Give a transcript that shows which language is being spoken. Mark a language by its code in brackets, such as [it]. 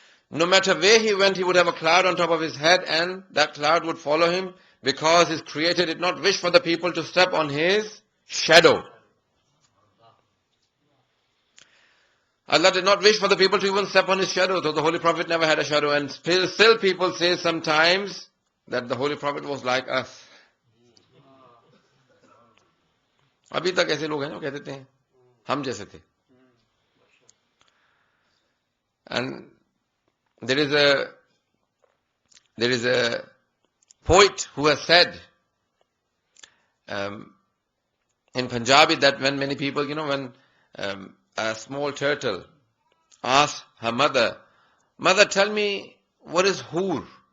[en] No matter where he went, he would have a cloud on top of his head, and that cloud would follow him, because his Creator did not wish for the people to step on his shadow. Allah did not wish for the people to even step on his shadow, so the Holy Prophet never had a shadow. And still people say sometimes that the Holy Prophet was like us. [ur] अभी तक ऐसे लोग हैं जो कहते हैं हम जैसे थे. [en] And there is a poet who has said in Punjabi that when many people, when a small turtle asks her mother, "Mother, tell me, what is Hur?"